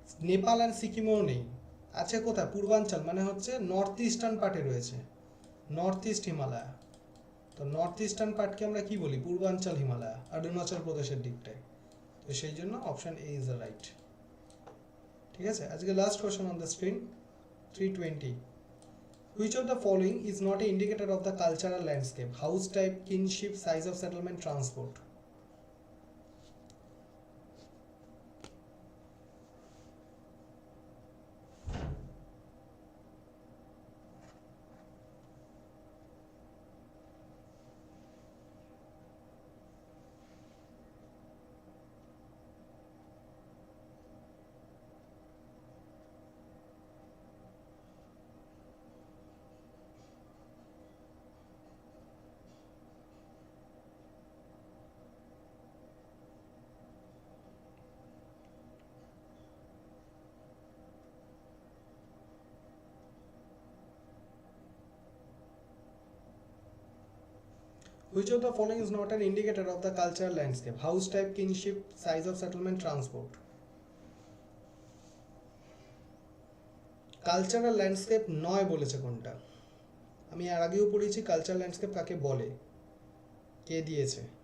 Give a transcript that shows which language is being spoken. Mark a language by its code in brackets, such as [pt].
[bn] নেপাল আর সিকিমেও নেই। আছে কোথায়? পূর্বাঞ্চল মানে হচ্ছে নর্থ ইস্টার্ন পার্টে রয়েছে, নর্থ ইস্ট হিমালয়। তো নর্থ ইস্টার্ন পার্টকে আমরা কি বলি? পূর্বাঞ্চল হিমালয়, অরুণাচল প্রদেশের দিকটায়। তো সেই জন্য option A is the right, ঠিক আছে। আজকে last question on the screen, 320, [en] Which of the following is not an indicator of the cultural landscape? House type, kinship, size of settlement, transport. Which of the following is not an indicator of the cultural landscape? House type, kinship, size of settlement, transport. [bn] Cultural landscape নয় বলেছে কোনটা? আমি এর আগেও পড়েছি cultural landscape কাকে বলে, কে দিয়েছে।